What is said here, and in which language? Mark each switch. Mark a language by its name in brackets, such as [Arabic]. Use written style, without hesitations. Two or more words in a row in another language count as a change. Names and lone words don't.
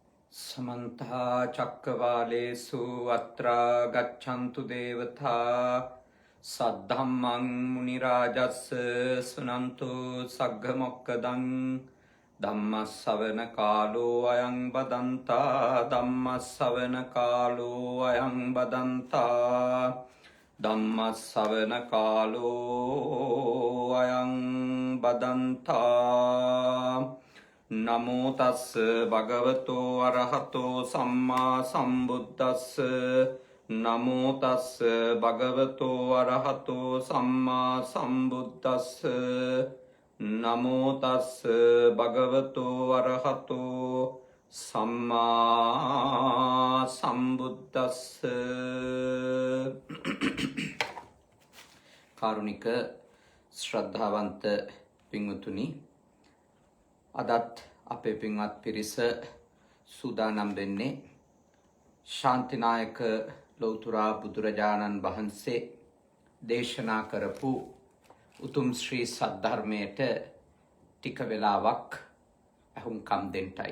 [Pali] समन्ता चक्रवालेषु अत्र गच्छन्तु देवता सद्धम्मं मुनिराजस्य शृण्वन्तु सग्गमोक्कदं धम्मश्रवणकालो अयं वदन्ता धम्मश्रवणकालो अयं वदन्ता धम्मश्रवणकालो अयं वदन्ता नमो तस् भगवतो अरहतो सम्मा सम्बुद्धस् नमो तस् भगवतो अरहतो सम्मा सम्बुद्धस् नमो तस् भगवतो अरहतो सम्मा [Sinhala] सम्बुद्धस् කාරුණික ශ්‍රද්ධාවන්ත පින්වතුනි, අදත් අපේ පින්වත් පිරිස සූදානම් වෙන්නේ ශාන්තිනායක ලෞතුරා බුදුරජාණන් වහන්සේ දේශනා කරපු උතුම් ශ්‍රී සද්ධර්මයට ටික වෙලාවක් අහුම්කම් දෙන්නයි.